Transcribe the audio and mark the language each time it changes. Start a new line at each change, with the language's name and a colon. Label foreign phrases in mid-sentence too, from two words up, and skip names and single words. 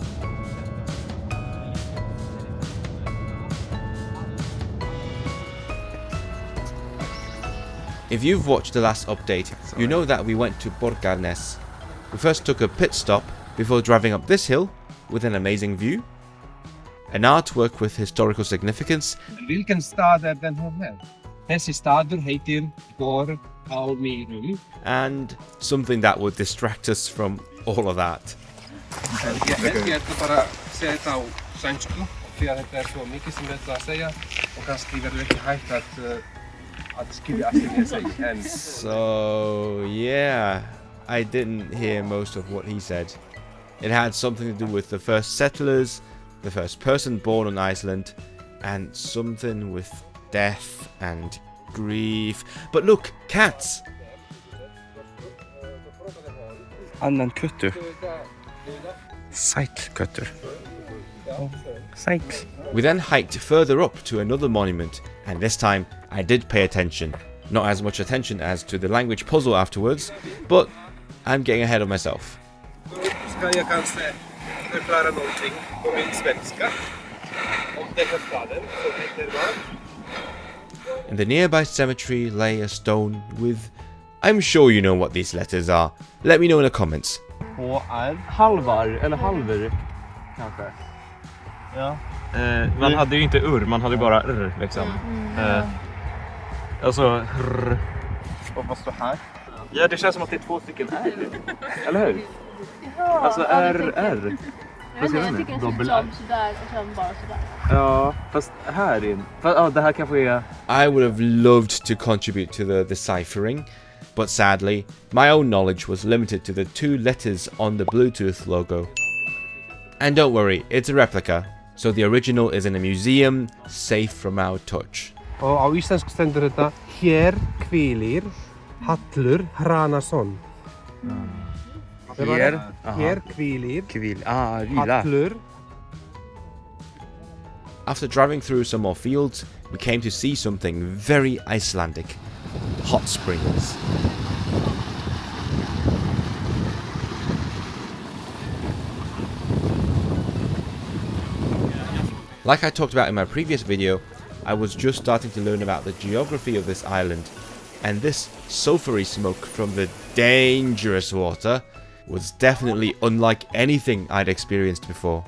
English: If you've watched the last update, you know that we went to Borgarnes. We first took a pit stop before driving up this hill with an amazing view, an artwork with historical significance,
Swedish: Vilken stad är den här?
Icelandic: Þessi staður heitir Borg á Mýrum.
English: and something that would distract us from all of that.
Icelandic: Ég ætla bara að segja þetta á sænsku því að þetta svo mikið sem ég ætla að segja og kannski verður ekki hægt að skilja allt sem ég segi. En
English: So yeah, I didn't hear most of what he said. It had something to do with the first settlers, the first person born on Iceland, and something with death and grief. But look, cats!
Icelandic: Annan köttur. Sæll köttur. Sæll.
English: We then hiked further up to another monument, and this time I did pay attention. Not as much attention as to the language puzzle afterwards, but I'm getting ahead of myself.
Swedish: ska jag kanske förklara någonting på min svenska om den här staden som heter vad?
English: In the nearby cemetery lay a stone with... I'm sure you know what these letters are. Let me know in the comments.
Swedish: HR, halvar eller halver kanske. Ja. Man hade ju inte ur, man hade bara r liksom. Alltså r. Och vad står här? Ja, det känns som att det är 2 stycken r. Eller hur? Alltså r. Jag tycker det ser som sådär och sen bara sådär. Ja, fast här in. Ja, det här kanske är...
English: I would have loved to contribute to the deciphering, but sadly, my own knowledge was limited to the 2 letters on the Bluetooth logo. And don't worry, it's a replica, so the original is in a museum, safe from our touch.
Icelandic: Og á íslensku stendur þetta Hér hvílir Hallur Hranason. Hér hvílir Hallur.
English: After driving through some more fields, we came to see something very Icelandic. Hot springs. Like I talked about in my previous video, I was just starting to learn about the geography of this island, and this sulfury smoke from the dangerous water was definitely unlike anything I'd experienced before.